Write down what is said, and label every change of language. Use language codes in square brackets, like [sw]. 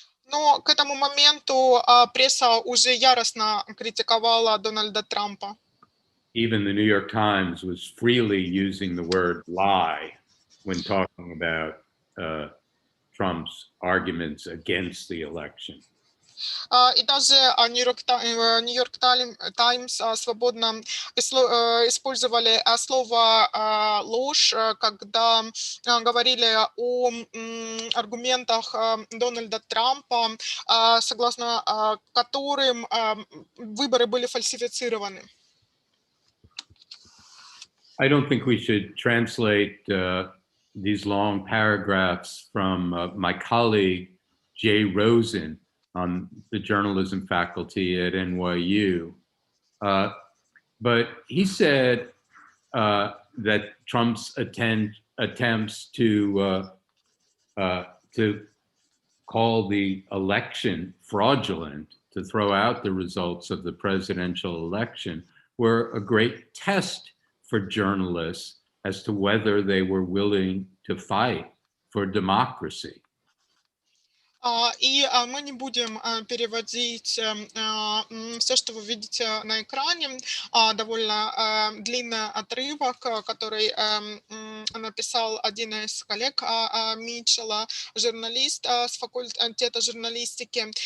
[ru] Но к этому моменту пресса уже яростно критиковала Дональда Трампа. [en] Even the New York Times was freely using the word lie when talking about Trump's arguments against the election. [ru] И даже Нью-Йорк Таймс свободно использовали слово «ложь», когда говорили о аргументах Дональда Трампа, согласно которым выборы были фальсифицированы. [en] I don't think we should translate these long paragraphs from my colleague, Jay Rosen, on the journalism faculty at NYU. But he said that Trump's attempts to call the election fraudulent, to throw out the results of the presidential election, were a great test for journalists as to whether they were willing to fight for democracy. [ru] Мы не будем переводить все, что вы видите на экране. Довольно длинный отрывок, который написал один из коллег Митчелла, журналист с факультета журналистики.